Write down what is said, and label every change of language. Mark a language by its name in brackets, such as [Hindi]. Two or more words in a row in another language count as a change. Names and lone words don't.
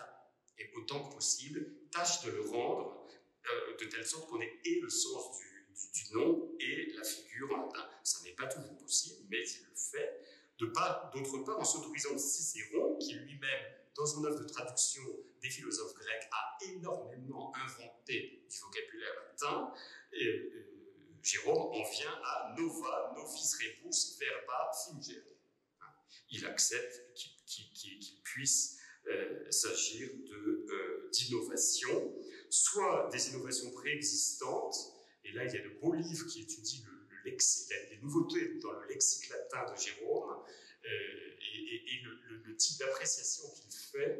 [French] Et autant que possible, tâche de le rendre de telle sorte qu'on ait et le sens du nom et la figure en latin. Ça n'est pas toujours possible, mais il le fait. D'autre part, en s'autorisant Cicéron, qui lui-même, dans son œuvre de traduction des philosophes grecs, a énormément inventé du vocabulaire latin, Jérôme en vient à [Latin] nova, novis rebus, verba, fingere. [French] Il accepte qu'il puisse s'agir d'innovation, soit des innovations préexistantes, et là il y a de beaux livres qui étudient les nouveautés dans le lexique latin de Jérôme, et le type d'appréciation qu'il fait.